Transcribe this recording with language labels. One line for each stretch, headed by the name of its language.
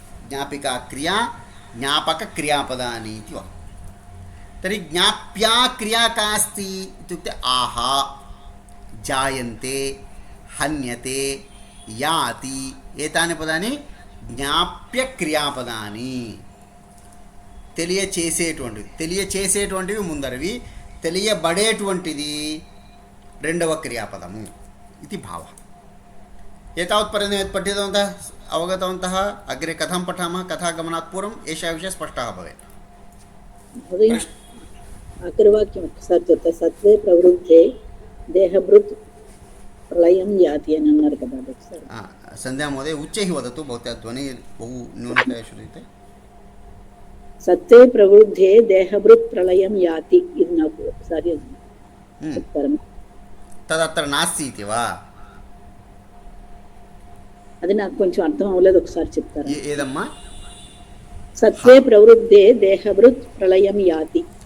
Sanskrit: ज्ञापिका क्रिया, ज्ञापकक्रियापदानि इति वदामः। तर्हि ज्ञाप्या क्रिया का अस्ति इत्युक्ते आहा, जायन्ते, हन्यते, याति। एतानि पदानि జ్ఞాప్యక్రియాపదాని.
Telugu: తెలియచేసేటువంటివి ముందరవి, తెలియబడేటువంటిది రెండవ క్రియాపదము ఇది భావ.
Sanskrit: एतावत्पर्यन्तं पठितवन्तः, अवगतवन्तः. अग्रे कथं पठामः, कथागमनात् पूर्वम् एषः विषयः स्पष्टः भवेत्.
Telugu: अग्रवाक्यम् ఒకసారి చెప్తా.
Sanskrit: సత్వే ప్రవృద్ధే దేహభృత్ ప్రళయం యాతి
Telugu: అని అన్నారు కదా, ఒకసారి.
Sanskrit: సంధ్యా మहोदय उच्चैः वदतु, भवत्याः ध्वनिः बहु न्यूनतया श्रूयते. సత్వే ప్రవృద్ధే దేహభృత్ ప్రళయం యాతి,
Telugu: ఇది నాకు ఒకసారి చెప్తారా?
Sanskrit: तदत्र नास्ति इति वा?
Telugu: అది నాకు కొంచెం అర్థం అవ్వలేదు, ఒకసారి చెప్తారా? ఏదమ్మా?
Sanskrit: సత్వే ప్రవృద్ధే దేహభృత్ ప్రళయం యాతి.